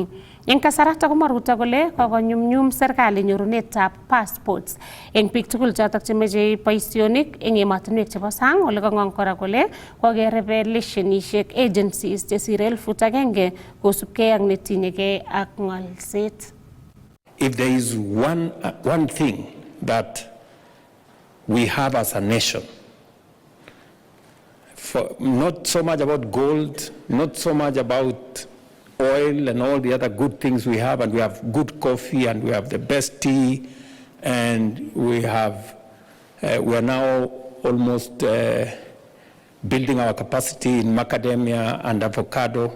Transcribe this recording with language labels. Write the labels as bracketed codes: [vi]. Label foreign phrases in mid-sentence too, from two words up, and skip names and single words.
[kln] Eng kasarata komwa Ruto kole kokonyumnyum serikali nyorunetab passports eng biik tugul chotok chemeche boisionik eng emotinwek chebo sang, ole kang'ong kora kole kokerebe leshenisiek agencies chesire 1,000 kosubkei ak netinyegei ak ng'olset. [en] If there is one thing that we have as a nation, not so much about gold, not so much about oil and all the other good things we have, and we have good coffee and we have the best tea, and we are now almost building our capacity in macadamia and avocado.